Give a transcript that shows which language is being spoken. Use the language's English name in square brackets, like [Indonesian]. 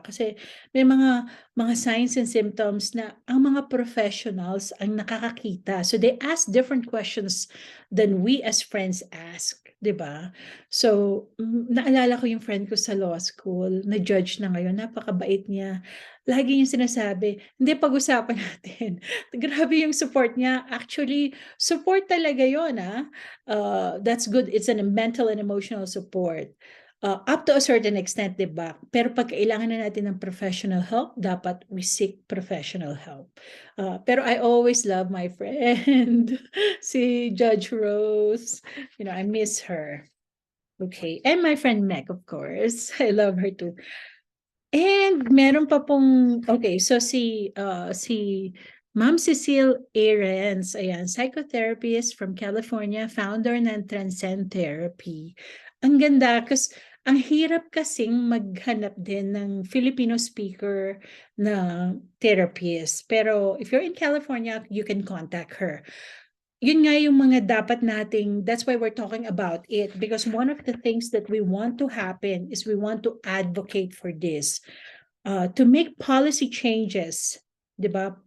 [Filipino] Kasi may mga signs and symptoms na ang mga professionals ang nakakakita. [English] So they ask different questions than we as friends ask, [Filipino] di ba? So, naalala ko yung friend ko sa law school, na-judge na ngayon, napakabait niya. Lagi yung sinasabi, hindi, pag-usapan natin. Grabe yung support niya. [English] Actually, support [Filipino] talaga yun, [English] that's good. It's a mental and emotional support. Up to a certain extent, [Filipino] di ba? Pero pag kailangan na natin ng professional help, dapat [English] we seek professional help. Pero I always love my friend, si Judge Rose. You know, I miss her. Okay. And my friend Meg, of course. I love her too. And [Filipino] meron pa pong, [English] okay, so si Ma'am Cecile Ahrens, ayan, psychotherapist from California, founder ng Transcend Therapy. [Filipino] Ang ganda, kasi ang hirap kasing maghanap din ng Filipino speaker na therapist. [English] Pero if you're in California, you can contact her. [Filipino] Yun nga yung mga dapat nating, [English] that's why we're talking about it, because one of the things that we want to happen is we want to advocate for this, to make policy changes, di ba?